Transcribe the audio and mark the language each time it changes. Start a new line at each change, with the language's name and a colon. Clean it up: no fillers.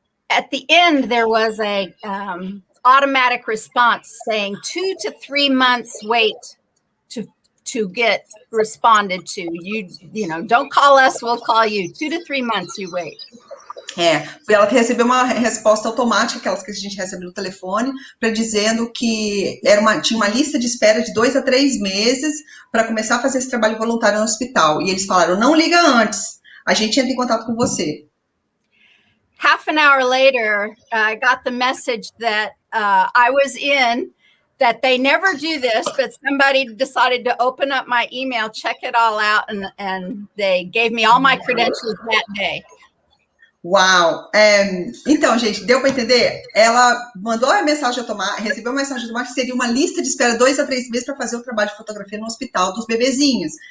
English: At the end, there was a automatic response saying 2 to 3 months wait to get responded to. You know, don't call us, we'll call you. 2 to 3 months you wait.
Portuguese: Ela recebeu uma resposta automática, aquelas que a gente recebe no telefone, dizendo que tinha uma lista de espera de 2 a 3 meses para começar a fazer esse trabalho voluntário no hospital. E eles falaram, não liga antes, a gente entra em contato com você.
English: Half an hour later, I got the message that I was in, that they never do this, but somebody decided to open up my email, check it all out, and they gave me all my credentials that day.
Portuguese: Uau! Então, gente, deu para entender? Ela mandou a mensagem automática, recebeu uma mensagem automática que seria uma lista de espera 2 a 3 meses para fazer o trabalho de fotografia no hospital dos bebezinhos.